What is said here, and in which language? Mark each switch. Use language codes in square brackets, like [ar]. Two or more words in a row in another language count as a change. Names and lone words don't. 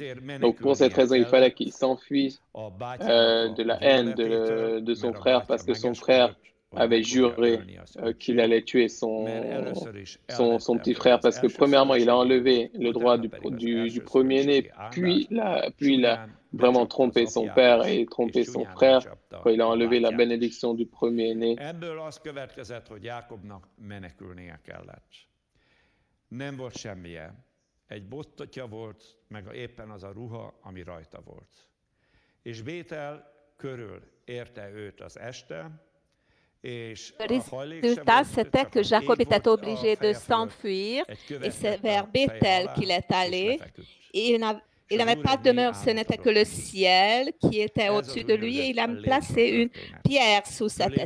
[fr] Donc pour cette raison, il fallait qu'il s'enfuisse de la haine de son frère parce que son frère avait juré qu'il allait tuer son petit frère parce que premièrement, il a enlevé le droit du premier-né, puis il a vraiment trompé son père et trompé son frère quand il a enlevé la bénédiction du premier-né. [hu] Ebből az következett, hogy Jákobnak menekülnie kellett. Nem volt semmije. Egy bottatja volt, meg éppen az a ruha, ami rajta volt. És Bétel körül érte őt az este, [fr] Le résultat, c'était que Jacob était obligé de s'enfuir et c'est vers Béthel qu'il est allé. Et il n'avait pas de demeure, ce n'était que le ciel qui était au-dessus de lui et il a placé une pierre sous sa tête.